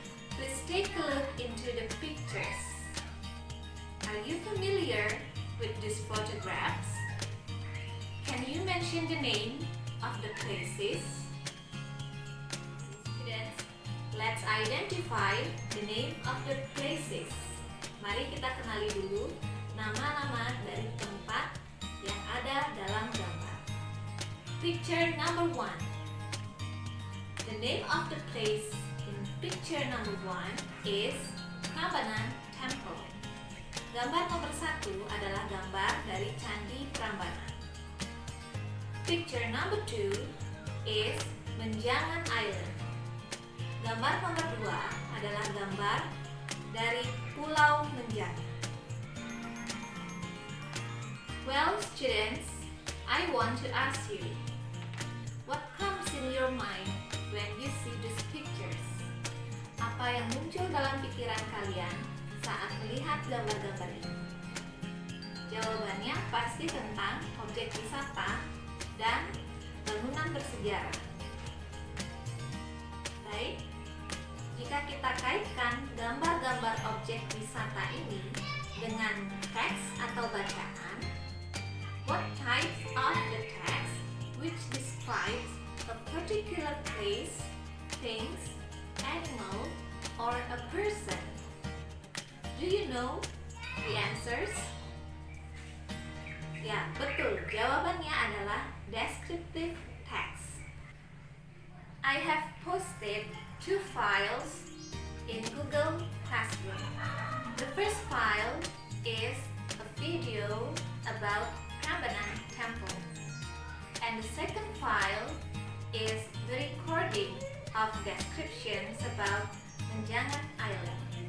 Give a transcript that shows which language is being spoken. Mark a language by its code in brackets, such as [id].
[en] Please take a look into the pictures. Are you familiar with these photographs? Can you mention the name of the places? Students, let's identify the name of the places. [id] Mari kita kenali dulu nama-nama dari tempat yang ada dalam gambar. [en] Picture number 1. The name of the place in picture number 1 is Prambanan Temple. [id] Gambar nomor 1 adalah gambar dari Candi Prambanan. [en] Picture number 2 is Menjangan Island. [id] Gambar nomor 2 adalah gambar dari Pulau Menjangan. [en] Well, students, I want to ask you, what comes in your mind when you see these pictures? [id] Apa yang muncul dalam pikiran kalian saat melihat gambar-gambar ini? Jawabannya pasti tentang objek wisata dan bangunan bersejarah. Baik, jika kita kaitkan gambar-gambar objek wisata ini dengan teks atau bacaan, [en] what types of the text which describes a particular place, things, animal, or a person? Do you know the answers? [id] Ya, betul. Jawabannya adalah descriptive text. [en] I have posted 2 files in Google Classroom. The first file is a video about Prambanan Temple, and the second file is the recording of descriptions about Menjangan Island.